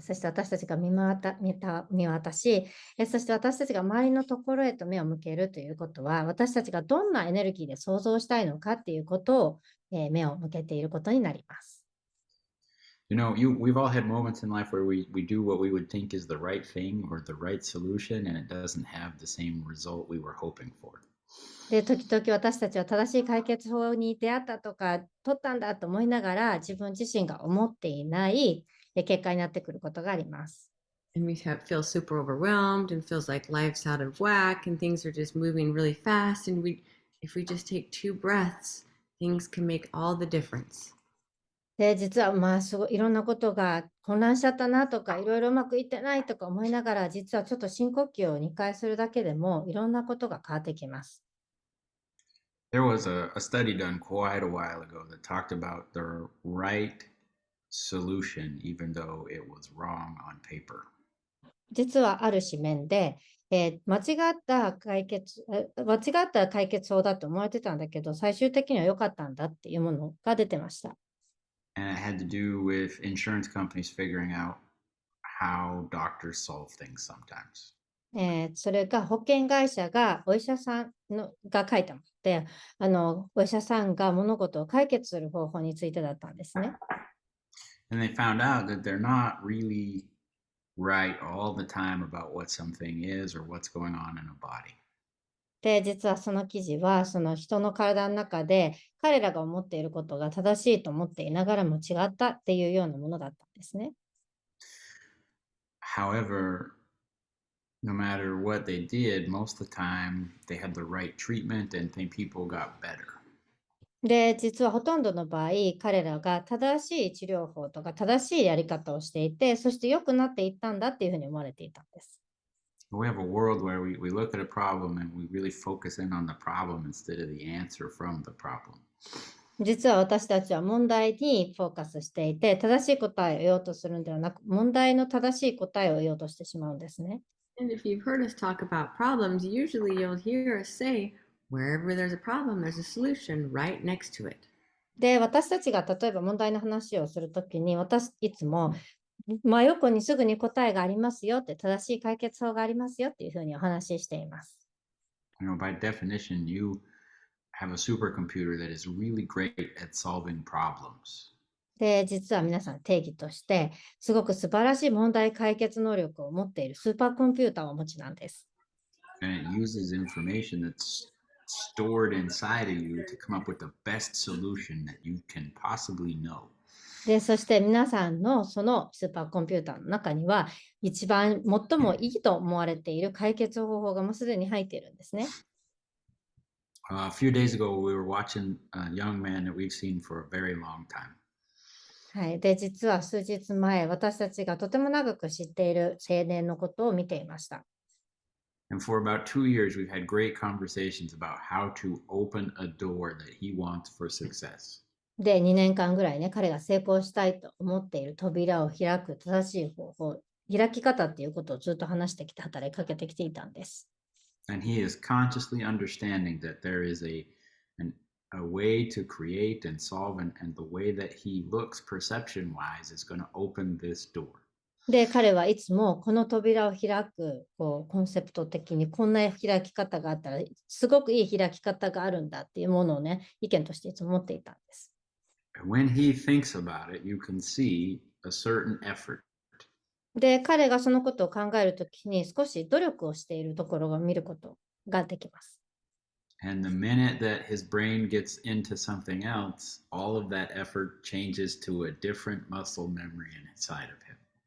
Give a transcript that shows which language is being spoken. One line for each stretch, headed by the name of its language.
Japanese: そして私たちが見渡し、そして私たちが周りのところへと目を向けるということは、私たちがどんなエネルギーで想像したいのかっていうことを、目を向けていることになります。
English: You know, we've all had moments in life where we do what we would think is the right thing or the right solution, and it doesn't have the same result we were hoping for.
Japanese: で、時々私たちは正しい解決法に出会ったとか、取ったんだと思いながら、自分自身が思っていない結果になってくることがあります。
English: And we feel super overwhelmed and feels like life's out of whack and things are just moving really fast. And if we just take 2 breaths, things can make all the difference.
Japanese: で、実はすごいいろんなことが混乱しちゃったなとか、いろいろうまくいってないとか思いながら、実はちょっと深呼吸を2回するだけでも、いろんなことが変わってきます。
English: There was a study done quite a while ago that talked about the right solution, even though it was wrong on paper.
Japanese: 実はある紙面で、間違った解決法だと思われてたんだけど、最終的には良かったんだっていうものが出てました。
English: And it had to do with insurance companies figuring out how doctors solve things sometimes.
Japanese: それが保険会社がお医者さんが書いたもので、お医者さんが物事を解決する方法についてだったんですね。
English: And they found out that they're not really right all the time about what something is or what's going on in a body.
Japanese: で、実はその記事は、その人の体の中で彼らが思っていることが正しいと思っていながらも違ったっていうようなものだったんですね。
English: However, no matter what they did, most of the time they had the right treatment and people got better.
Japanese: で、実はほとんどの場合、彼らが正しい治療法とか正しいやり方をしていて、そして良くなっていったんだっていうふうに思われていたんです。
English: We have a world where we look at a problem and we really focus in on the problem instead of the answer from the problem.
Japanese: 実は私たちは問題にフォーカスしていて、正しい答えを得ようとするんではなく、問題の正しい答えを得ようとしてしまうんですね。
English: And if you've heard us talk about problems, usually you'll hear us say, wherever there's a problem, there's a solution right next to it.
Japanese: で、私たちが例えば問題の話をするときに、私いつも真横にすぐに答えがありますよって、正しい解決法がありますよっていうふうにお話ししています。
English: By definition, you have a supercomputer that is really great at solving problems.
Japanese: で、実は皆さん定義として、すごく素晴らしい問題解決能力を持っているスーパーコンピューターをお持ちなんです。
English: And it uses information that's stored inside of you to come up with the best solution that you can possibly know.
Japanese: で、そして皆さんのそのスーパーコンピューターの中には、一番最もいいと思われている解決方法がもうすでに入っているんですね。
English: A few days ago, we were watching a young man that we've seen for a very long time.
Japanese: はい。で、実は数日前、私たちがとても長く知っている青年のことを見ていました。
English: And for about 2 years, we've had great conversations about how to open a door that he wants for success.
Japanese: で、2年間ぐらいね、彼が成功したいと思っている扉を開く正しい方法、開き方っていうことをずっと話してきて、働きかけてきていたんです。
English: And he is consciously understanding that there is a way to create and solve, and the way that he looks perception wise is going to open this door.
Japanese: で、彼はいつもこの扉を開くコンセプト的にこんな開き方があったら、すごくいい開き方があるんだっていうものをね、意見としていつも持っていたんです。
English: And when he thinks about it, you can see a certain effort.
Japanese: で、彼がそのことを考えるときに少し努力をしているところを見ることができます。
English: And the minute that his brain gets into something else, all of that effort changes to a different muscle memory inside of him.